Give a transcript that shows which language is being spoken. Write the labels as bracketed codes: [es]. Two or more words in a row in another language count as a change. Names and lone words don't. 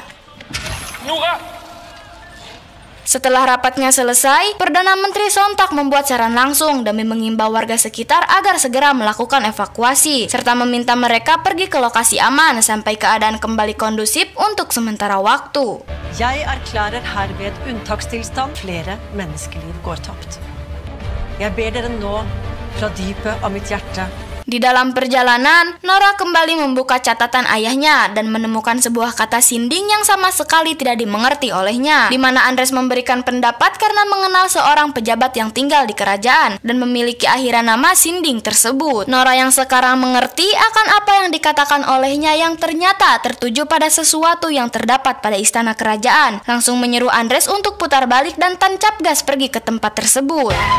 [id] Nora! Setelah rapatnya selesai, Perdana Menteri sontak membuat saran langsung demi mengimbau warga sekitar agar segera melakukan evakuasi, serta meminta mereka pergi ke lokasi aman sampai keadaan kembali kondusif untuk sementara waktu. [no] Jeg erklærer herved unntakstilstand. Flere menneskeliv går tapt. Jeg ber dere nå fra dypet av mitt hjerte. [id] Di dalam perjalanan, Nora kembali membuka catatan ayahnya dan menemukan sebuah kata sinding yang sama sekali tidak dimengerti olehnya, di mana Andres memberikan pendapat karena mengenal seorang pejabat yang tinggal di kerajaan dan memiliki akhiran nama sinding tersebut. Nora yang sekarang mengerti akan apa yang dikatakan olehnya yang ternyata tertuju pada sesuatu yang terdapat pada istana kerajaan, langsung menyeru Andres untuk putar balik dan tancap gas pergi ke tempat tersebut.